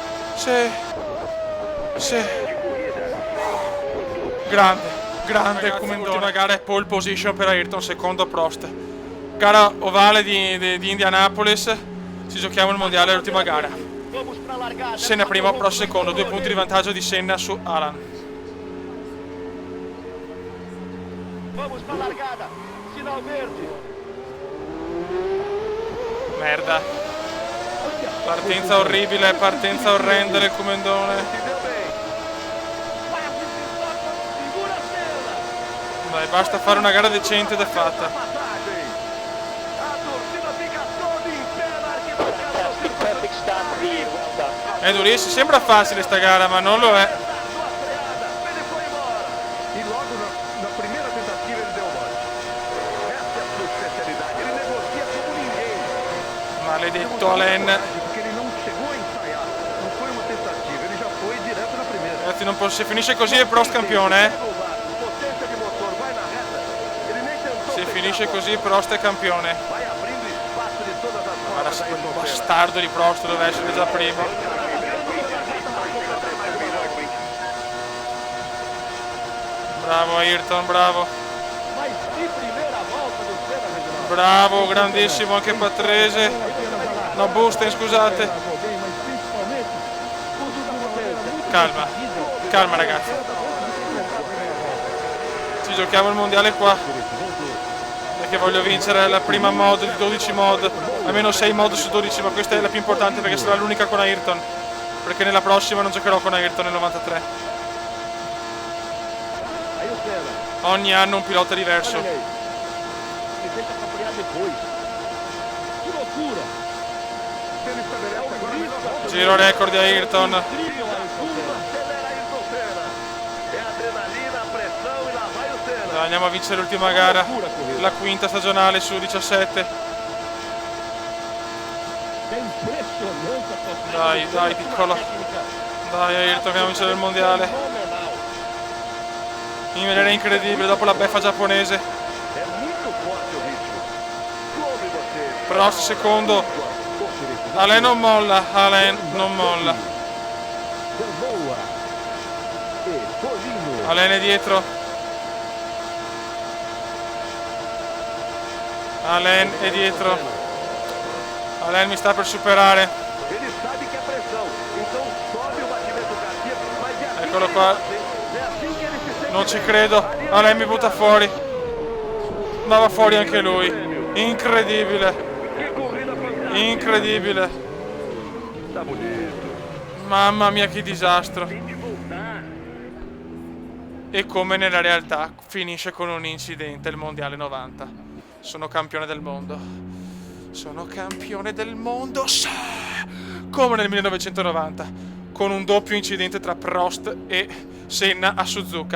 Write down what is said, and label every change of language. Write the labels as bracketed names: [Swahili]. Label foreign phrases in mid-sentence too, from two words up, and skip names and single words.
[Italian] Grande come ultima gara è pole position per Ayrton, secondo Prost. Gara ovale di Indianapolis, ci giochiamo il mondiale all'ultima gara. Senna primo, Prost secondo, 2 punti di vantaggio di Senna su Alan. [Portuguese] Vamos para a largada. Sinal verde. [Italian] Merda. Partenza orribile, partenza orrenda del Comendone. [Portuguese] Se deu bem. Passe de toca. Segura a cena. [Italian] Dai, basta fare una gara decente ed è fatta. [Portuguese] Passagem. A torcida fica toda em pé na arquibancada. [English] Fantastic, perfect start for you. Well done. [Italian] È durissimo, sembra facile sta gara, ma non lo è. [Portuguese] Sua freada. Ele foi embora. E logo na primeira tentativa ele deu mole. Essa é a sua especialidade. Ele negocia como ninguém. [Italian] Maledetto Alain. [Portuguese] Porque ele não chegou a ensaiar. Não foi uma tentativa. Ele já foi direto na primeira. [Italian] Ragazzi, non posso, se finisce così è Prost campione, [Portuguese] Potência de motor. Vai na reta. Ele nem tentou. [Italian] Se finisce così Prost è campione. [Portuguese] Vai abrindo espaço di todas as [Italian] Guarda [Portuguese] formas. [Italian] se quel bastardo di Prost deve essere già primo. Bravo Ayrton, bravo. [Portuguese] Mas que primeira volta do Senna, Reginaldo. [Italian] Bravo, grandissimo anche Patrese. No, Busten, scusate. [Portuguese] Largou bem, mas principalmente tudo de uma maneira muito [Italian] Calma, calma ragazzi. Ci giochiamo il mondiale qua. Perché voglio vincere la prima mod di 12 mod. Almeno 6 mod su 12, ma questa è la più importante perché sarà l'unica con Ayrton. Perché nella prossima non giocherò con Ayrton nel 93. [Portuguese] Aí o Senna. [Italian] Ogni anno un pilota diverso. [Portuguese] Olha aí. Ele deixa pra frear depois. Que loucura. Ele estabelece agora a melhor volta. [Italian] Giro record di Ayrton. [Portuguese] Incrível, Ayrton. Acelera Ayrton Senna. É adrenalina, pressão e lá vai o Senna. [Italian] Dai, andiamo a vincere l'ultima gara. La quinta stagionale su 17. [Portuguese] É impressionante a sua [Italian] Dai, dai, piccolo. [Portuguese] técnica. [Italian] Dai Ayrton, andiamo a vincere il mondiale. [Portuguese] Fenomenal. [Italian] In maniera incredibile dopo la beffa giapponese. [Portuguese] É muito forte o ritmo. Come você. [Italian] Prost secondo. Alain non molla, Alain non molla. Gamboa e Colino. Alain è dietro. Alain è dietro. Alain mi sta per superare. [Portuguese] Ele sabe que é pressão. Então sobe o batimento cardíaco, mas é assim [Italian] Eccolo [Portuguese] que [Italian] qua. [Portuguese] ele gosta, hein? É assim que ele se sente. [Italian] Non ci credo. Alain mi butta fuori. Ma va fuori anche lui. Incredibile. [Portuguese] Que corrida fantástica. [Italian] Incredibile. [Portuguese] Tá bonito. [Italian] Mamma mia che disastro. [Portuguese] Tem de voltar. [Italian] E come nella realtà finisce con un incidente il mondiale 90. Sono campione del mondo. Sono campione del mondo. Sì! Come nel 1990. Con un doppio incidente tra Prost e Senna a Suzuka.